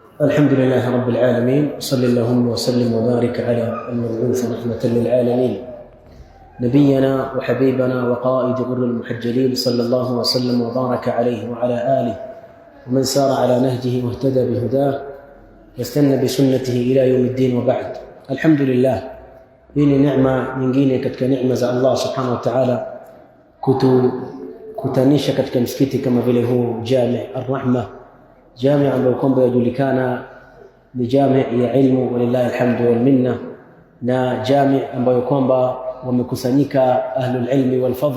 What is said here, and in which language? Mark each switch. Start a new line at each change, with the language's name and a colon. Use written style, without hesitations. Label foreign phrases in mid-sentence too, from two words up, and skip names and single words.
Arabic: الحمد لله رب العالمين، صلى اللهم وسلم وبارك على المبعوث رحمة للعالمين نبينا وحبيبنا وقائد غر المحجلين، صلى الله وسلم وبارك عليه وعلى آله ومن سار على نهجه واهتدى بهداه واستنى بسنته إلى يوم الدين. وبعد. الحمد لله,
Swahili: hii ni neema nyingine katika neema za Allah
Arabic: سبحانه وتعالى
Swahili: kutanisha katika msikiti kama vile huu Jami' Ar-Rahma, jami' ambayo kwamba yajulikana ni jami' ya ilmu,
Arabic: ولله الحمد والمنة,
Swahili: na jami' ambayo kwamba wamekusanyika
Arabic: أهل العلم والفضل.